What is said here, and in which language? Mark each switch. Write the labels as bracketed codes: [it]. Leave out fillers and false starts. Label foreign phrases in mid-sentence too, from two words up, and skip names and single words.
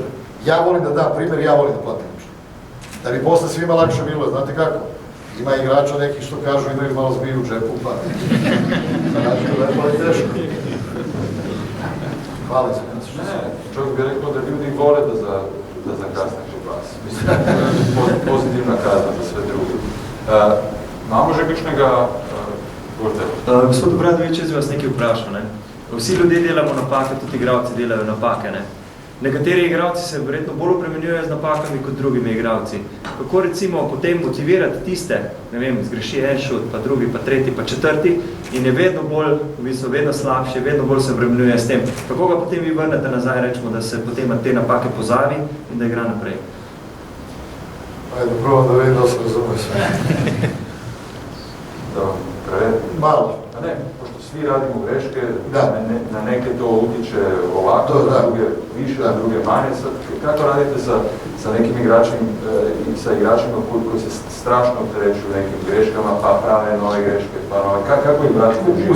[sr] Ja volim da dam primjer, ja volim da platim večer. Da bi posle svima lakše bilo, znate kako? Ima igrača neki što kažu, imaju malo zbiju u džepu, pa znači da je to teško. Hvala se. Ne, čovjek bi rekao da ljudi vole da zakasne kod vas. Mislim, pozitivna kazna za sve druge. [sl] Imamo že kakšnega Gospod Obradović, jaz bi vas nekaj vprašal. Ne? Vsi ljudje delamo napake, tudi igralci delajo napake. Ne? Nekateri igralci se verjetno bolj obremenjujejo z napakami kot drugimi igralci. Kako recimo potem motivirati tiste, ne vem, zgreši en šut, pa drugi, pa tretji, pa četrti in je vedno bolj, v bistvu vedno slabše, vedno bolj se obremenjuje s tem. Kako ga potem vi vrnete nazaj, rečemo, da se potem te napake pozavi in da igra naprej? [sr] Ajde, probam da vidim da se razume sve. Malo. A ne, pošto svi radimo greške, na neke to utiče ovako, na druge više, na druge manje. Kako radite sa nekim igračima i sa igračima koji se strašno opterećuju nekim greškama, pa prave nove greške, pa nove, kako ih vratite u život?